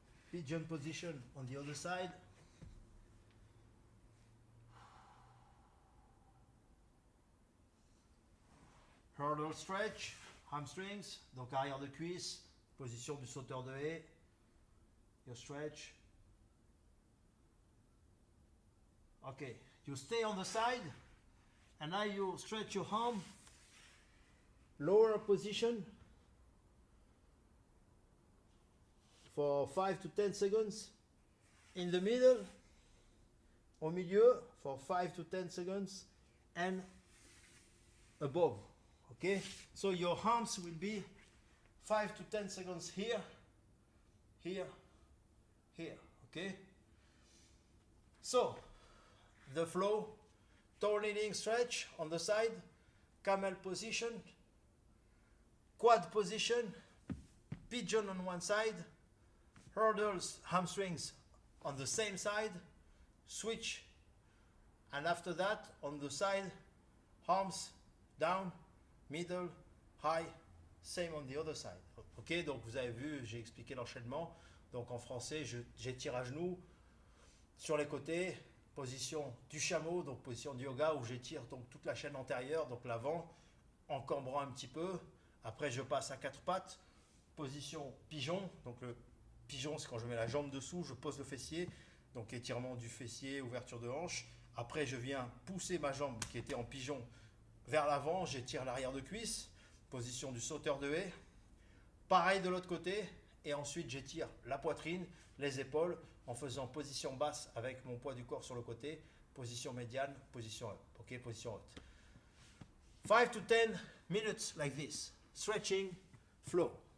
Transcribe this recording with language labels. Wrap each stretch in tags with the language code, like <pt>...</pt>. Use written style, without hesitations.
<en>Pigeon position on the other side. Hurdle stretch, hamstrings,</en> <fr>donc arrière de cuisse, position du sauteur de haie.</fr> <en>You stretch. Okay, you stay on the side, and now you stretch your arm. Lower position for 5 to 10 seconds. In the middle,</en> <fr>au milieu,</fr> <en>for 5 to 10 seconds, and above. Okay, so your arms will be 5 to 10 seconds here, here, here. Okay, so the flow, tornading stretch on the side, camel position, quad position, pigeon on one side, hurdles, hamstrings on the same side, switch, and after that on the side, arms down, middle, high, same on the other side.</en> <fr>Ok, donc vous avez vu, j'ai expliqué l'enchaînement. Donc en français, j'étire à genoux sur les côtés, position du chameau, donc position du yoga où j'étire donc toute la chaîne antérieure, donc l'avant, en cambrant un petit peu. Après, je passe à quatre pattes, position pigeon. Donc le pigeon, c'est quand je mets la jambe dessous, je pose le fessier, donc étirement du fessier, ouverture de hanche. Après, je viens pousser ma jambe qui était en pigeon vers l'avant, j'étire l'arrière de cuisse, position du sauteur de haie. Pareil de l'autre côté, et ensuite j'étire la poitrine, les épaules, en faisant position basse avec mon poids du corps sur le côté, position médiane, position haute.</fr> <en>Ok,</en> <fr>position haute.</fr> <en>5 to 10 minutes like this. Stretching, flow.</en>